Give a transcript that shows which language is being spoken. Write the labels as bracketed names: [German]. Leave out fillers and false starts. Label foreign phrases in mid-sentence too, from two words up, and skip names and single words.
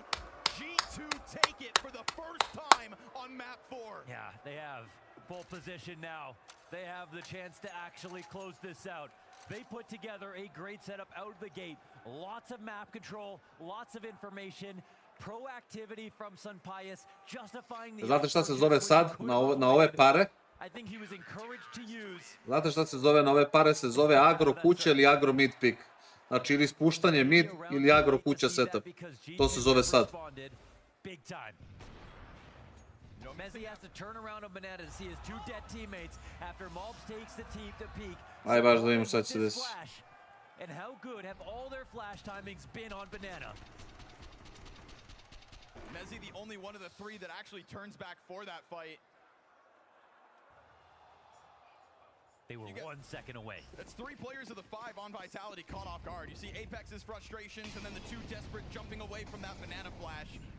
[English] G2 take it for the first time on map 4. Yeah, they have pole position now. They have the chance to actually close this out. They put together a great setup out of the gate. Lots of map control, lots of information. Proactivity from Sampayas, justifying the. [Serbian] Znate šta se zove sad na ove pare? [English] I think he was encouraged to use. [Serbian] Znate šta se zove na ove pare? Se zove agro kuća ili agro [English] mid pick. [Serbian] Znači ili spuštanje mid ili agro kuća setup. To se zove sad. [English] Big time. Mezzi has to turn around on Banana to see his two dead teammates after Malbs takes the team to peak. [Serbian] Aj baš da vidimo šta će se desiti. [English] And how good have all their flash timings been on Banana? Mezzi, the only one of the three that actually turns back for that fight. They were 1 second away. That's 3 players of the 5 on Vitality caught off guard. You see Apex's frustrations and then the 2 desperate jumping away from that Banana flash.